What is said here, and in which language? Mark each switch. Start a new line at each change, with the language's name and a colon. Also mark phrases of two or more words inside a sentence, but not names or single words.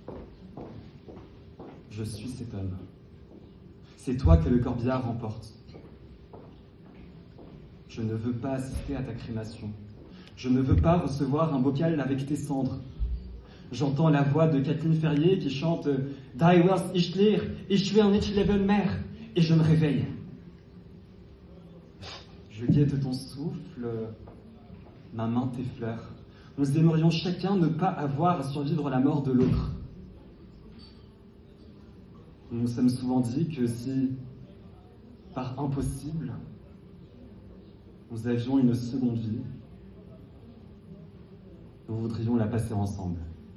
French: Je suis cet homme. C'est toi que le corbillard emporte. Je ne veux pas assister à ta crémation. Je ne veux pas recevoir un bocal avec tes cendres. J'entends la voix de Kathleen Ferrier qui chante «
German: Die wirst ich leer, ich will nicht leben mehr
French: » et je me réveille. Je guette ton souffle, ma main t'effleure. Nous aimerions chacun ne pas avoir à survivre la mort de l'autre. Nous nous sommes souvent dit que si, par impossible, nous avions une seconde vie, nous voudrions la passer ensemble.